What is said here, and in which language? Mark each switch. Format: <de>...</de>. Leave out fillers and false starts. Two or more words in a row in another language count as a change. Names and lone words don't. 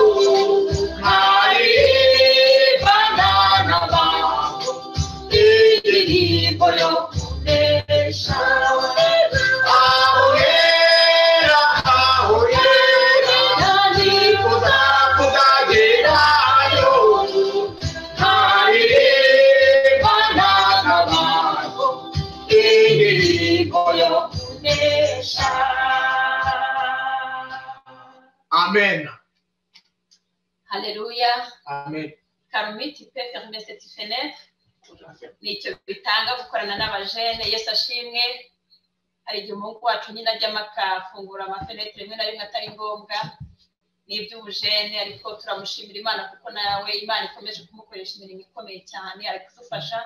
<rw>nkaribana n'abantu indirimbo yo kunesha aho hera nifuza kuzagerayo nkaribana n'abantu indirimbo yo kunesha. Amen. Haleluya. Amen.</rw> <fr>Karumi tu peux fermer cette fenêtre.</fr> <rw>Nicyo bitanga gukorana n'abajene. Yesu ashimwe. Hari igihe umuhungu wacu nyine ajyamo akafungura amafenêtre rimwe na rimwe atari ngombwa n'iby'ubujene, ariko turamushimira Imana kuko nawe Imana ikomeje kumukoresha imirimo ikomeye cyane, ari kudufasha.</rw>